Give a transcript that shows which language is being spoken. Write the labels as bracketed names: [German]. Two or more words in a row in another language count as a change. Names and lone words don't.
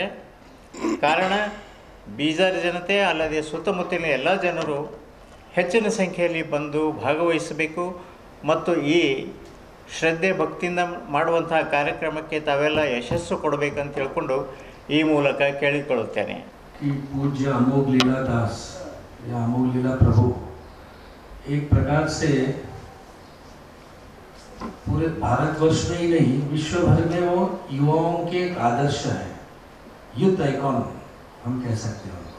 [Kannada] ಕಾರಣ ಬೀದರ್ ಜನತೆ ಅಲ್ಲದೆ ಸುತ್ತಮುತ್ತಲಿನ ಎಲ್ಲ ಜನರು ಹೆಚ್ಚಿನ ಸಂಖ್ಯೆಯಲ್ಲಿ ಬಂದು ಭಾಗವಹಿಸಬೇಕು ಮತ್ತು ಈ ಶ್ರದ್ಧೆ ಭಕ್ತಿಯಿಂದ ಮಾಡುವಂತಹ ಕಾರ್ಯಕ್ರಮಕ್ಕೆ ತಾವೆಲ್ಲ ಯಶಸ್ಸು ಕೊಡಬೇಕಂತ ಹೇಳ್ಕೊಂಡು ಈ ಮೂಲಕ ಕೇಳಿಕೊಳ್ಳುತ್ತೇನೆ. [Hindi] कि पूज्य अमोघ लीला दास या अमोघ लीला प्रभु एक प्रकार से पूरे भारतवर्ष में ही नहीं, विश्व भर में वो युवाओं के एक आदर्श है, [English] youth icon [Hindi] हम कह सकते हैं उनको.